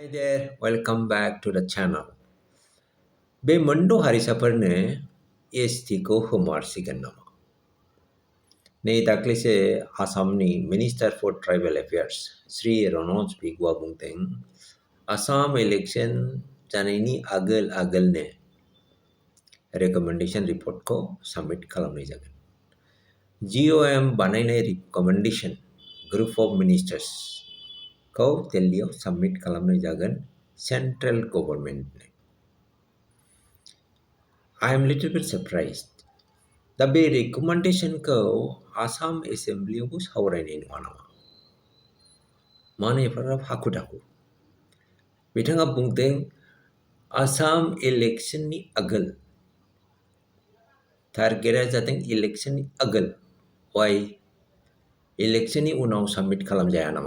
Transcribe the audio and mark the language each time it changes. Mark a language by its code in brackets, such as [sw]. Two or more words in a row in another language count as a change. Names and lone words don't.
[en] Hi there, welcome back to the channel. [brx] बे मोनद' हारिसाफोरनो एसटिखौ होमारसिगोन नामा? नै दाख्लैसो आसामनि [en] minister for tribal affairs [brx] श्री रनज पेगुआ बुंदों आसाम इलेक्शन जानायनि आगोलनो [en] recommendation report [brx] साबमिट खालामनाय जागोन। GOM बानायनाय [en] recommendation group of ministers [brx] खौ दिल्लीयाव साबमिट खालामनाय जागोन [en] central government. I am little bit surprised. [brx] दा बे रेकमेन्डेशनखौ आसाम एसेम्ब्लियावबो सावरायनाय नङा नामा? मानो एफाग्राब हाखु दाखु? बिथाङा बुंदों आसाम इलेक्शननि आगोल टार्गेटआ जादों इलेक्शननि आगोल वाइ इलेक्शननि उनाव साबमिट खालामजाया नामा?